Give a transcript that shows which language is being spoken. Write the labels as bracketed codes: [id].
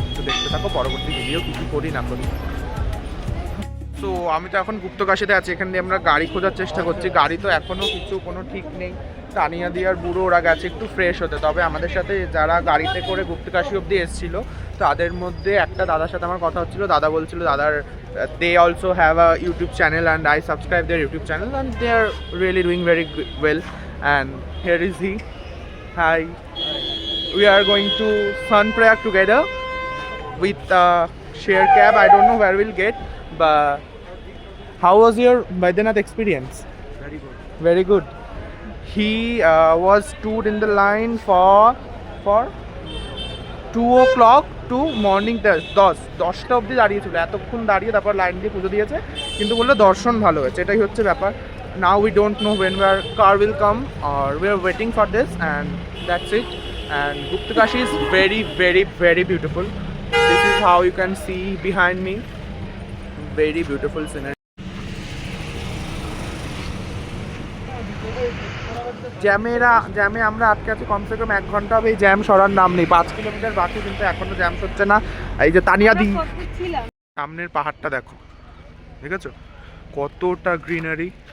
[bn] তো দেখতে থাকো পরবর্তী ভিডিও কী কী করি না করি। তো আমি তো এখন গুপ্তকাশীতে আছি, এখান দিয়ে আমরা গাড়ি খোঁজার চেষ্টা করছি। গাড়ি তো এখনও কোনো ঠিক নেই। তানিয়া দি আর বুড়ো ওরা গেছে একটু ফ্রেশ হতে। তবে আমাদের সাথে যারা গাড়িতে করে গুপ্তকাশী অবধি এসেছিলো তাদের মধ্যে একটা দাদার সাথে আমার কথা হচ্ছিলো। দাদা বলছিল দাদার [en] they also have a YouTube channel and I subscribe their YouTube channel and they are really doing very well. And here is he. Hi. We are going to Sonprayag together with share cab. I don't know where we'll get, but how was your Baidyanath experience? Very good. Very good. He was stood in the line for 2 o'clock to morning [bn] 10টা অবধি দাঁড়িয়েছিল। এতক্ষণ দাঁড়িয়ে তারপর line দিয়ে পুজো দিয়েছে, কিন্তু বললো দর্শন ভালো হয়েছে। এটাই হচ্ছে ব্যাপার। [en] Now we don't know when our car will come, or we are waiting for this, and that's it. And Guptakashi is very very very beautiful. This is how you can see behind me, very beautiful scenery. [bn] জ্যামে আমরা আটকে আছি কমসে কম 1 ঘন্টা হবে। এই jam সরার নাম নেই। 5 কিলোমিটার বাকি, কিন্তু এখনো জ্যাম হচ্ছে না। এই যে তানিয়া দি, সামনের পাহাড়টা দেখো, দেখেছো কতটা গ্রিনারি।